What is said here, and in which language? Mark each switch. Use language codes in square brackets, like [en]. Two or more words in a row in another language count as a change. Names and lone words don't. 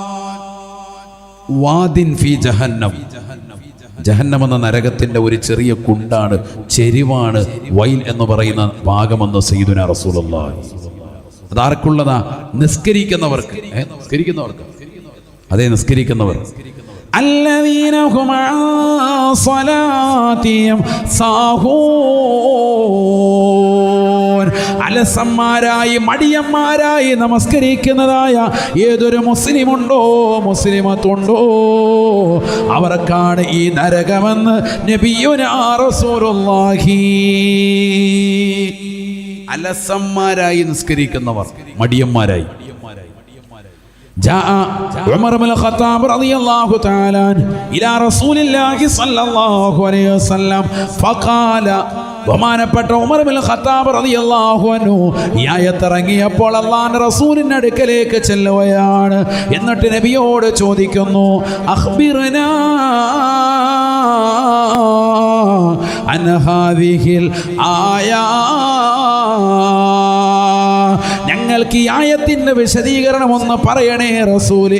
[ar] وادٍ في جهنم, [ml] ജഹന്നം എന്ന നരകത്തിന്റെ ഒരു ചെറിയ കുണ്ടാണ്, ചെരിവാണ് വൈൽ എന്ന് പറയുന്ന ഭാഗമെന്ന് [ar] سيدنا رسول الله. [ml] അതാർക്കുള്ളതാ? നിസ്കരിക്കുന്നവർക്ക്. നിസ്കരിക്കുന്നവർക്ക്, അതെ, നിസ്കരിക്കുന്നവർ. [ar] الذين هم عن صلاتهم ساهون, [ml] അലസന്മാരായി മടിയന്മാരായി നമസ്കരിക്കുന്നതായ ഏതൊരു മുസ്ലിമുണ്ടോ മുസ്ലിമത്തുണ്ടോ അവർക്കാണ് ഈ നരകമെന്ന് [ar] نبينا رسول الله. [ml] അലസന്മാരായി നിസ്കരിക്കുന്നവർ, മടിയന്മാരായി. [ar] جاء عمر بن الخطاب رضي الله تعالى عنه إلى رسول الله صلى الله عليه وسلم فقال, [ml] ബഹുമാനപ്പെട്ട ഉമർ ബിൻ ഖത്താബ് [ar] رضي الله عنه [ml] ഈ ആയത്ത് ഇറങ്ങിയപ്പോൾ അല്ലാഹുവിന്റെ റസൂലിന്റെ അടുക്കലേക്ക് ചെല്ലുകയാണ്. എന്നിട്ട് നബിയോട് ചോദിക്കുന്നു, [ar] أخبرنا عن هذه الآية, [ml] ഞങ്ങൾക്ക് ഈ ആയത്തിന്റെ വിശദീകരണം ഒന്ന് പറയണേ റസൂലേ.